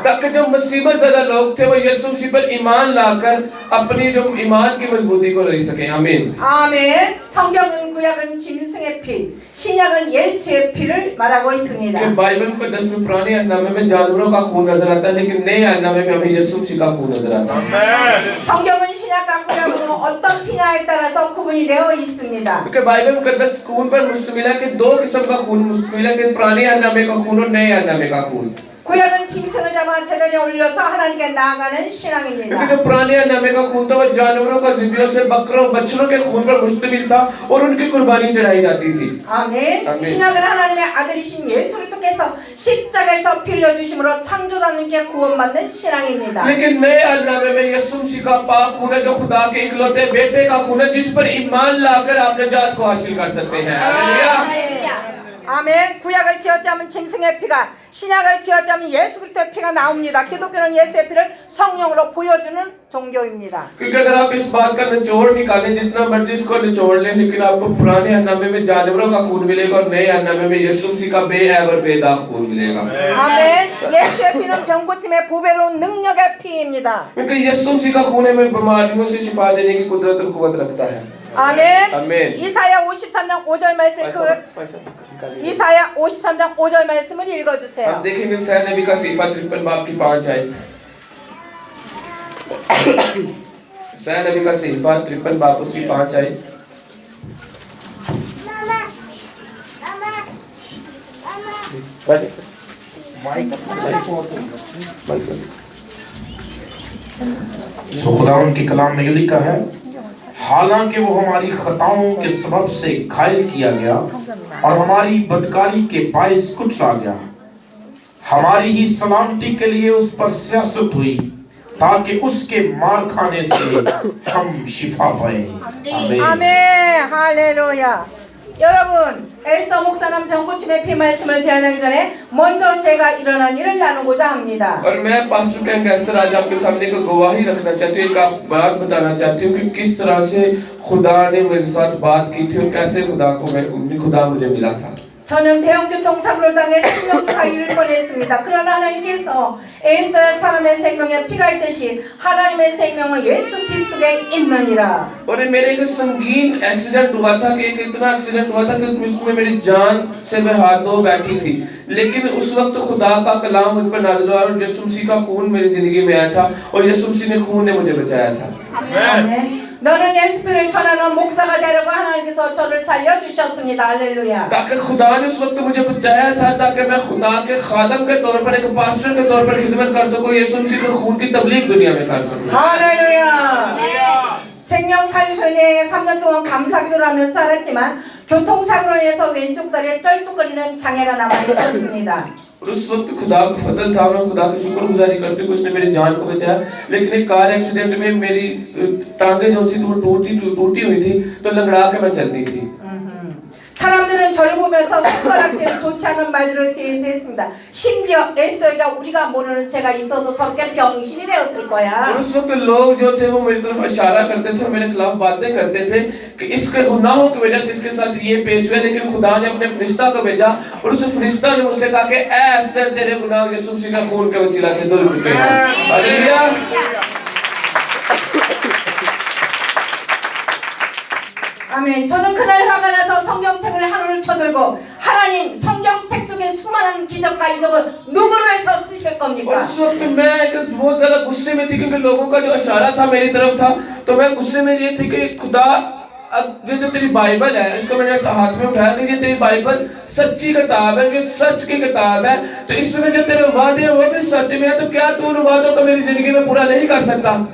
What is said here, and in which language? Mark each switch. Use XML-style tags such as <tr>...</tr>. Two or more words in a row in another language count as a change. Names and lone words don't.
<ur>تاکہ جو مصیبت زدہ لوگ تھے وہ یسوع مسیح پر ایمان لا کر اپنی جو ایمان کی مضبوطی کو لے سکے. آمین.</ur> <ko>아멘. 성경은 구약은 짐승의 피, 신약은 예수의 피를 말하고 있습니다.</ko> <ur>کہ بائبل کو 10ویں پرانے عہدنامے میں جانوروں کا خون نظر آتا ہے، لیکن نئے عہدنامے میں ہمیں یسوع مسیح کا خون نظر آتا ہے.</ur> <ko>성경은 신약과 구약으로 어떤 피냐에 따라서 구분이 되어 있습니다.</ko> <ur>کیونکہ بائبل مقدس خون پر مشتمل ہے کہ دو قسم کا خون مشتمل ہے، کہ پرانے عہدنامے کا خون اور نئے عہدنامے کا خون.</ur> <ko>구약은 짐승을 잡아 제단에 올려서 하나님께 나아가는</ko> <ur>کیونکہ</ur> <ko>신앙입니다.</ko> <ur>جو پرانے عہدنامے کا خون تھا وہ جانوروں کا ذبیحوں سے، بکروں بچھڑوں کے خون پر مشتمل تھا اور ان کی قربانی چڑھائی جاتی تھی.</ur> <ko>아멘. 아멘. 신약은 하나님의 아들이신 예수를 통해서 십자가에서 피 흘려주심으로 창조자님께 구원받는 신앙입니다.</ko> <ur>لیکن نئے عہدنامے میں یسوع مسیح کا پاک خون ہے، جو خدا کے اکلوتے بیٹے کا خون ہے، جس پر ایمان لا کر آپ نجات کو حاصل کر سکتے ہیں. ہالیلویاہ.</ur> <ko>아멘. 구약을 쥐었자면 짐승의 피가, 신약을 쥐었자면 예수 그리스도의 피가 나옵니다. 기독교는 예수의 피를 성령으로 보여주는 종교입니다.</ko> <ur>کیونکہ اگر آپ اس بات کا نچوڑ نکالیں جتنا مرضی اس کو نچوڑ لیں لیکن آپ کو پرانے حنامے میں جانوروں کا خون ملے گا اور نئے حنامے میں یسوع مسیح کا بےعیب اور بےداغ خون ملے گا</ur> <ko>아멘. 예수의 피는 병고침의 보배로운 능력의 피입니다.</ko> <ur>کیونکہ یسوع مسیح کا خون ہمیں بیماریوں سے شفا دینے کی قدرت اور قوت رکھتا ہے</ur> <ko>아멘. 아멘. 이사야 53장 5절 말씀 이사야 53장 5절 말씀을</ko> <ur>ہم</ur> <ko>읽어주세요.</ko> <ur>دیکھیں گے سہ نبی کا صیفہ 53 باب کی 5 آیت سہ نبی کا صیفہ 53 باب اس کی 5 آیت سو خداوند کے کلام میں لکھا ہے، حالانکہ وہ ہماری خطاؤں کے سبب سے گھائل کیا گیا اور ہماری بدکاری کے باعث کچلا گیا، ہماری ہی سلامتی کے لیے اس پر سیاست ہوئی تاکہ اس کے مار کھانے سے ہم شفا پائے. آمین.</ur> <ko>아멘. 할렐루야. 여러분, 에스더 목사는 병고침의 피 말씀을 대하기 전에 먼저 제가 일어난 일을 나누고자 합니다.</ko> <ur>اور میں پاسٹر کینگ ایسٹر آج آپ کے سامنے ایک گواہی رکھنا چاہتی ہوں، ایک آپ بات بتانا چاہتی ہوں کہ کس طرح سے خدا نے میرے ساتھ بات کی تھی اور کیسے خدا مجھے ملا تھا.</ur> <ko>저는 대형 교통사고를 당해 생명을 잃을 뻔했습니다. 그러나 하나님께서 에스더 사람의 생명에 피가 있듯이 하나님의 생명은 예수 피 속에 있느니라.</ko> <ur>اور یہ میرے ایک سنگین ایکسیڈنٹ ہوا تھا کہ ایک اتنا ایکسیڈنٹ ہوا تھا کہ اس میں میری جان سے میں ہاتھ دھو بیٹھی تھی، لیکن اس وقت خدا کا کلام مجھ پر نازل ہوا اور یسوع مسیح کا خون میری زندگی میں آیا تھا اور یسوع مسیح نے خون نے مجھے بچایا تھا.</ur> <ko>아멘. 너는 예수피를 전하는 목사가 되려고 하나님께서 저를 살려주셨습니다. 할렐루야.</ko> <ur>تاکہ خدا نے اس وقت مجھے بچایا تھا تاکہ میں خدا کے خادم کے طور پر ایک پاسٹر کے طور پر خدمت کر سکوں، یسوع مسیح کے خون کی تبلیغ دنیا میں کر سکوں.</ur> <ko>할렐루야. 생명 살리소에 3년 동안 감사기도를 하면서 살았지만 교통사고로 인해서 왼쪽 다리에 쩔뚝거리는 장애가 남아 있었습니다.</ko> <ur>اور اس وقت خدا کا فضل تھا اور خدا کی شکرگزاری کرتے ہوئے اس نے میری جان کو بچایا، لیکن ایک</ur> <en>car accident</en> <ur>میں میری ٹانگیں جو تھی تو وہ ٹوٹی ہوئی تھی، تو لنگڑا کے میں چلتی تھی.</ur> <ko>사람들은 저를 보면서 손가락질 좋지 않은 말들을 대했습니다. 심지어 에스더가 우리가 모르는 죄가 있어서 저렇게 병신이 되었을</ko> <ur>اور</ur> <ko>거야.</ko> <ur>اس وقت لوگ جو تھے وہ میری طرف اشارہ کرتے تھے اور میرے خلاف باتیں کرتے تھے کہ اس کے گناہوں کی وجہ سے اس کے ساتھ یہ پیش ہوا، لیکن خدا نے اپنے فرشتہ کو بھیجا اور اس فرشتہ نے مجھ سے کہا کہ اے ایسٹر تیرے گناہ یسوع مسیح کا خون کے وسیلہ سے دھل چکے ہیں. ہالیلویاہ.</ur> <ko>아멘. 저는 그날 화가 나서 성경책을 하루를 쳐들고 하나님 성경책 속에 수많은 기적과 이적을 누구로 해서 쓰실</ko> <ur>اور</ur> <ko>겁니까?</ko> <ur>اس وقت میں بہت زیادہ غصے میں تھی کیونکہ لوگوں کا جو اشارہ تھا میری طرف تھا، تو میں غصے میں یہ تھی کہ خدا یہ جو تیری بائبل ہے اس کو میں نے ہاتھ میں اٹھایا کہ یہ تیری بائبل سچی کتاب ہے، یہ سچ کی کتاب ہے، تو اس میں جو تیرے وعدے ہیں وہ بھی سچ میں ہے، تو کیا تو ان وعدوں کو میری زندگی میں پورا نہیں کر سکتا?</ur>